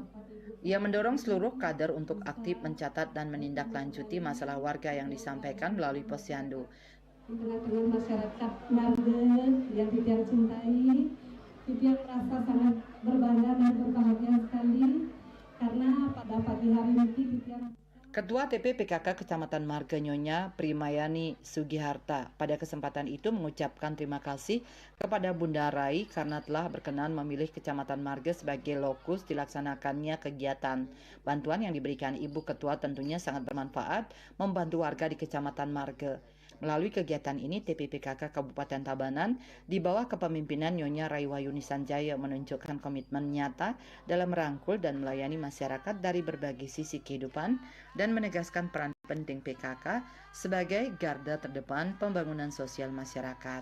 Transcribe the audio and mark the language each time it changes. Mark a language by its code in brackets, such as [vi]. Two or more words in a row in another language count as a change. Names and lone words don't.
[id] Ia mendorong seluruh kader untuk aktif mencatat dan menindaklanjuti masalah warga yang disampaikan melalui posyandu. Di tengah-tengah masyarakat Marga yang Titian cintai, Titian merasa sangat berbangga dan berbahagia sekali karena pada pagi hari ini Titian Ketua TP-PKK Kecamatan Marga Nyonya Primayani Sugiharta pada kesempatan itu mengucapkan terima kasih kepada Bunda Rai karena telah berkenan memilih Kecamatan Marga sebagai lokus dilaksanakannya kegiatan. Bantuan yang diberikan Ibu Ketua tentunya sangat bermanfaat membantu warga di Kecamatan Marga. Melalui kegiatan ini, TP-PKK Kabupaten Tabanan di bawah kepemimpinan Nyonya Raiwayuni Sanjaya menunjukkan komitmen nyata dalam merangkul dan melayani masyarakat dari berbagai sisi kehidupan dan menegaskan peran penting PKK sebagai garda terdepan pembangunan sosial masyarakat.